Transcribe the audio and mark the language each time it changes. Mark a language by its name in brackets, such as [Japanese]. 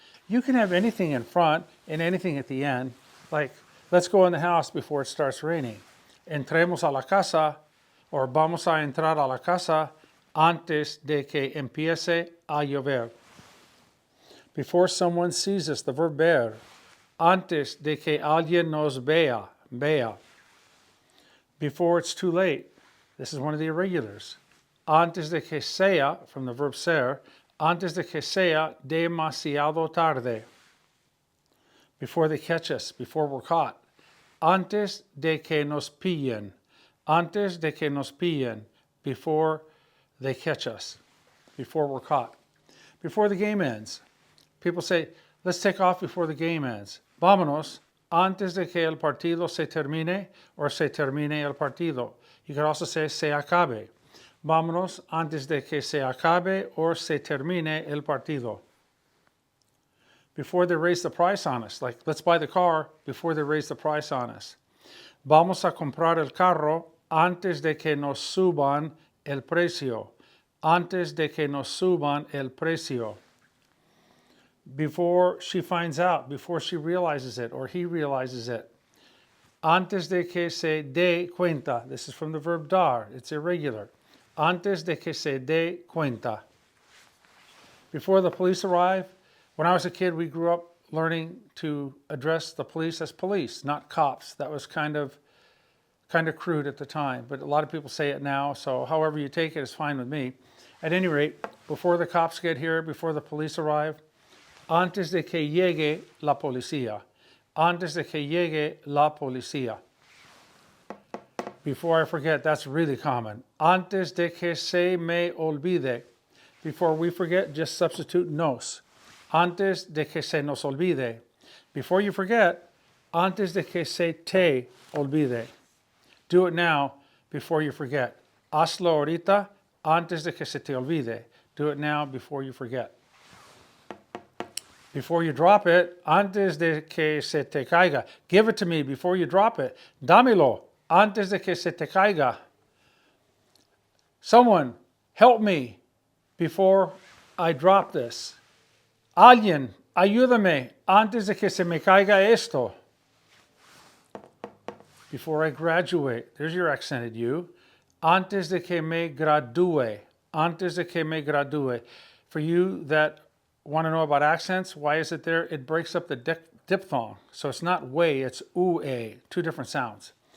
[English] You can have anything in front and anything at the end, like let's go in the house before it starts raining. [Spanish] Entremos a la casa, or vamos a entrar a la casa antes de que empiece a llover. [English] Before someone sees us, the verb ver. [Spanish] Antes de que alguien nos vea, vea. [English] Before it's too late. This is one of the irregulars. [Spanish] Antes de que sea, [English] from the verb [Spanish] ser, antes de que sea demasiado tarde. [English] Before they catch us, before we're caught. [Spanish] Antes de que nos pillen. Antes de que nos pillen. [English] Before they catch us, before we're caught. Before the game ends. People say, let's take off before the game ends. [Spanish] Vámonos antes de que el partido se termine, or se termine el partido. [English] You can also say [Spanish] se acabe. Vámonos antes de que se acabe or se termine el partido. [English] Before they raise the price on us, like let's buy the car before they raise the price on us. [Spanish] Vamos a comprar el carro antes de que nos suban el precio. Antes de que nos suban el precio. [English] Before she finds out, before she realizes it or he realizes it. [Spanish] Antes de que se dé cuenta. [English] This is from the verb dar. It's irregular. [Spanish] Antes de que se dé cuenta. [English] Before the police arrive. When I was a kid, we grew up learning to address the police as police, not cops. That was kind of crude at the time, but a lot of people say it now, so however you take it is fine with me. At any rate, before the cops get here, before the police arrive, [Spanish] antes de que llegue la policía. Antes de que llegue la policía. [English] Before I forget, that's really common. [Spanish] Antes de que se me olvide. [English] Before we forget, just substitute nos. [Spanish] Antes de que se nos olvide. [English] Before you forget, [Spanish] antes de que se te olvide. [English] Do it now before you forget. [Spanish] Hazlo ahorita antes de que se te olvide. [English] Do it now before you forget. Before you drop it, [Spanish] antes de que se te caiga. [English] Give it to me before you drop it. [Spanish] Dámelo antes de que se te caiga. [English] Someone, help me before I drop this. [Spanish] Alguien, ayúdame antes de que se me caiga esto. [English] Before I graduate, there's your accented U. [Spanish] Antes de que me gradúe, antes de que me gradúe. [English] For you that want to know about accents, why is it there? It breaks up the diphthong. So it's not way, it's ue, two different sounds.